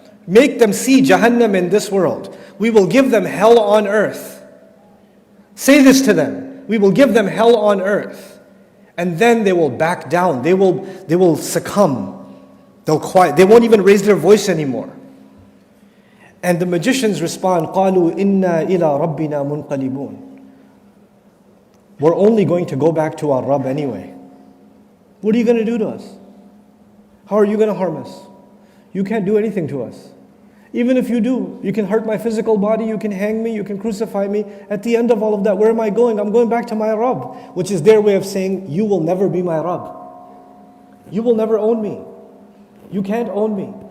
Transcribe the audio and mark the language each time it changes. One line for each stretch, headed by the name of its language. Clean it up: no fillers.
English: Make them see Jahannam in this world. We will give them hell on earth. Say this to them. We will give them hell on earth. And then they will back down. They will succumb. They'll quiet. They won't even raise their voice anymore. And the magicians respond,
Arabic: قَالُوا إِنَّا إِلَىٰ رَبِّنَا مُنْقَلِبُونَ.
English: We're only going to go back to our Rabb anyway. What are you going to do to us? How are you going to harm us? You can't do anything to us. Even if you do, you can hurt my physical body, you can hang me, you can crucify me. At the end of all of that, where am I going? I'm going back to my Rabb, which is their way of saying, you will never be my Rabb. You will never own me. You can't own me.